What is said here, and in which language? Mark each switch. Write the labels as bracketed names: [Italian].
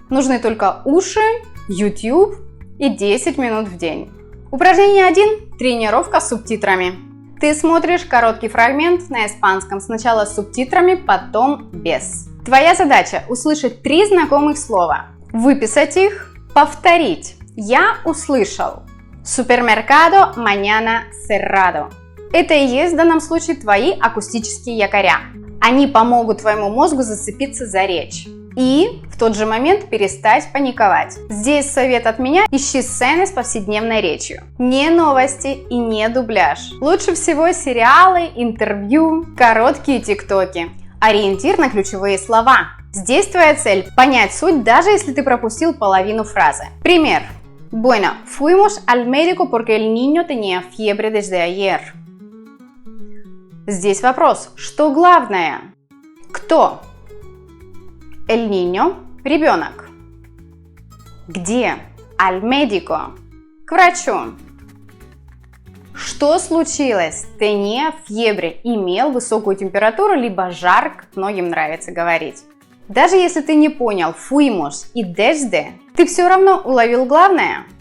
[Russian] Нужны только уши, YouTube и 10 минут в день. Упражнение 1. Тренировка с субтитрами. Ты смотришь короткий фрагмент на испанском, сначала с субтитрами, потом без. Твоя задача – услышать 3 знакомых слова, выписать их, повторить. Я услышал. [Spanish] Supermercado mañana cerrado. [Russian] Это и есть в данном случае твои акустические якоря. Они помогут твоему мозгу зацепиться за речь. И в тот же момент перестать паниковать. Здесь совет от меня: ищи сцены с повседневной речью. Не новости и не дубляж. Лучше всего сериалы, интервью, короткие тиктоки. Ориентир на ключевые слова. Здесь твоя цель – понять суть, даже если ты пропустил половину фразы. Пример. [Spanish] Bueno, fuimos al médico porque el niño tenía fiebre desde ayer. [Russian] Здесь вопрос. Что главное? Кто? [Spanish] El niño [Russian] – ребенок. Где? [Spanish] Al médico [Russian] – к врачу. Что случилось? [Spanish] Tenía fiebre [Russian] – имел высокую температуру, либо жар, как многим нравится говорить. Даже если ты не понял fuimos и desde, ты все равно уловил главное.